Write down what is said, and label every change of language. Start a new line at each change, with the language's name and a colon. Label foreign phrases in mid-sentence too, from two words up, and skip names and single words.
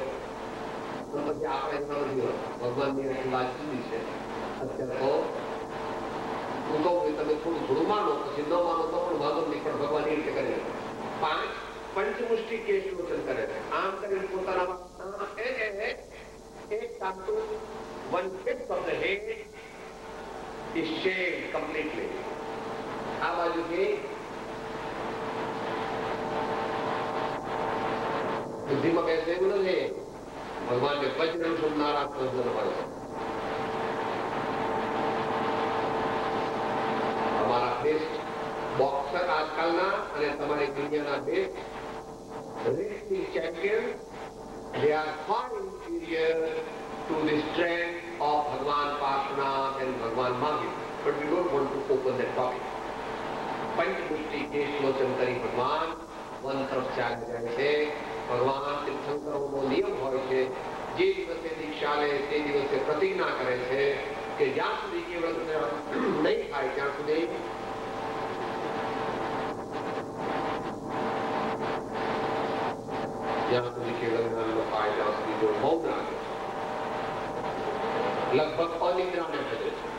Gujarati: પછી આપણે ભગવાનની વાત જુદી છે. અત્યારે તો હું કહું તમે થોડું માનો, પછી ન માનો તો પણ વાંધો નહીં, પણ ભગવાન એ રીતે કરે. 5 પંચમુષ્ટિ કેશ લોચન કરે છે. આમ કરીને પોતાના એક તાંતુ
English: 1/5 of the head is shaved completely.
Gujarati: આ બાજુથી બુદ્ધિમાં બેસે એવું નથી. ભગવાનને વજ્ર સુનનારા સર્જન હોય છે. અમારા
English: best boxer
Gujarati: આજકાલના અને તમારી દુનિયાના
English: best wrestling champion, they are far inferior to the strength of Bhagwan Parshvanath and Bhagwan Mahavir. But we don't want to open that topic.
Gujarati: પંચમુષ્ટિ કેશ લોચન કરી ભગવાન વન તરફ ચાલી જાય છે. ભગવાન તીર્થંકરોનો નિયમ હોય છે, જે દિવસે દીક્ષા લે તે દિવસે પ્રતિજ્ઞા કરે છે કે જ્યાં સુધી કેવળ નહીં થાય ત્યાં સુધી કેવળ જ્ઞાન ન થાય ત્યાં સુધી જો મૌન રાખે, લગભગ અનિદ્રાને ભજે છે.